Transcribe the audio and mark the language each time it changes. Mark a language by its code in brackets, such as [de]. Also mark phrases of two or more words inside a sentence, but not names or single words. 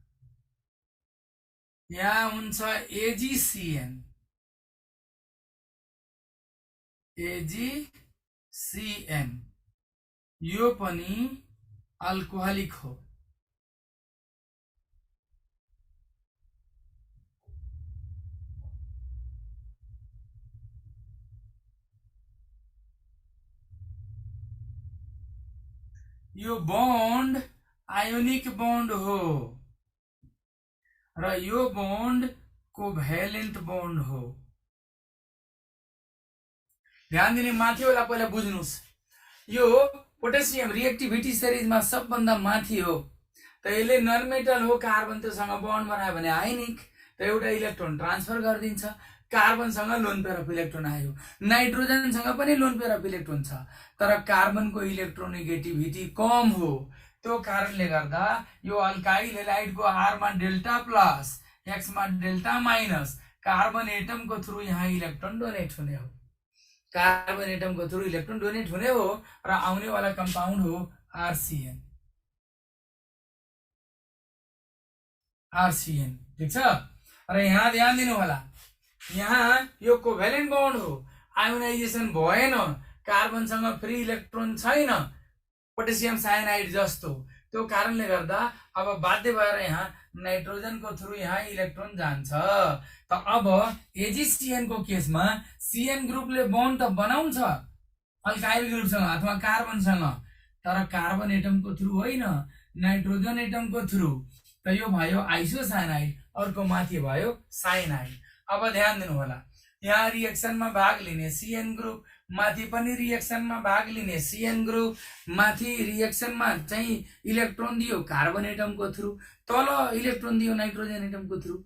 [ne] यहाँ हुन्छ AgCN, यो पनि अल्कोहलिक हो। यो बॉन्ड [en] ionic bond [ne] हो र यो बॉन्ड [en] covalent bond [ne] हो। ध्यान दिने, माथि वाला पहिला बुझ्नुस्, यो पोटेशियम रिएक्टिभिटी सिरिजमा सबभन्दा माथि हो, त यसले [en] non metal [ne] हो, कार्बन त्योसँग बन्ड बनायो भने आयनिक, त एउटा [en] electron transfer [ne] गरिदिन्छ, कार्बनसँग [en] lone pair of electron [ne] आयो, नाइट्रोजनसँग पनि [en] lone pair of electron [ne] छ, तर कार्बनको इलेक्ट्रोनेगेटिभिटी कम हो। त्यो कारणले गर्दा यो अल्काइल हेलाइडको R मा [en] delta plus, [ne] X मा [en] delta minus, carbon atom [ne] को थ्रू यहाँ [en] electron donate [ne] हुने हो, [en] carbon atom [ne] को थ्रू [en] electron donate [ne] हुने हो र आउने वाला कंपाउंड हो RCN। ठीक छ। र यहाँ ध्यान दिनु होला, यहाँ यो [en] covalent bond [ne] हो, आयोनाइजेसन भएन, कार्बनसँग [en] free electron [ne] छैन, [en] potassium cyanide [ne] जस्तो, त्यो कारणले गर्दा अब बाध्य भएर यहाँ नाइट्रोजन को थ्रू यहाँ इलेक्ट्रोन जान्छ। त अब AgCN को केसमा CN ग्रुपले बन्ड त बनाउँछ अल्काइल ग्रुपसँग अथवा कार्बनसँग, तर [en] carbon atom [ne] को थ्रू होइन, [en] nitrogen atom [ne] को थ्रू, त यो भयो आइसोसाइनाइड, अर्को माथि भयो साइनाइड। अब ध्यान दिनु होला, यहाँ रिएक्सन में भाग लिने CN ग्रुप, माथि पनि रिएक्सन में भाग लिने CN ग्रुप, माथि रिएक्सन में चाहिँ इलेक्ट्रोन दियो [en] carbon atom [ne] को थ्रू, तल इलेक्ट्रोन दियो [en] nitrogen atom [ne] को थ्रू।